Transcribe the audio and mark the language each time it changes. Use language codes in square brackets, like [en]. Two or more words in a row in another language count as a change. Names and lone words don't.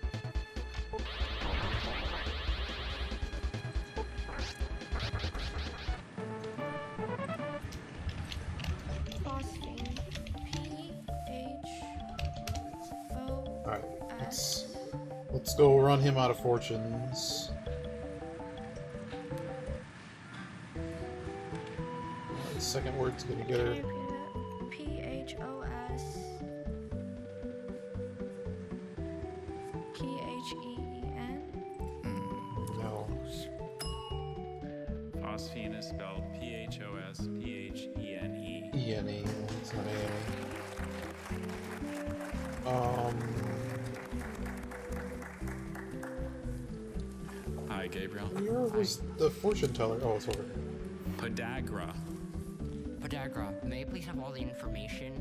[en] Phosphine. P-H-O. Alright, let's go run him out of fortunes. The second word's gonna get her. P-H-O-S. P-H-E-E-N. No. Phosphine is spelled P-H-O-S-P-H-E-N-E. E-N-E. It's not A-N-E. Hi, Gabriel. Where was the fortune teller? Oh, it's over here. Podagra. Podagra, may I please have all the information?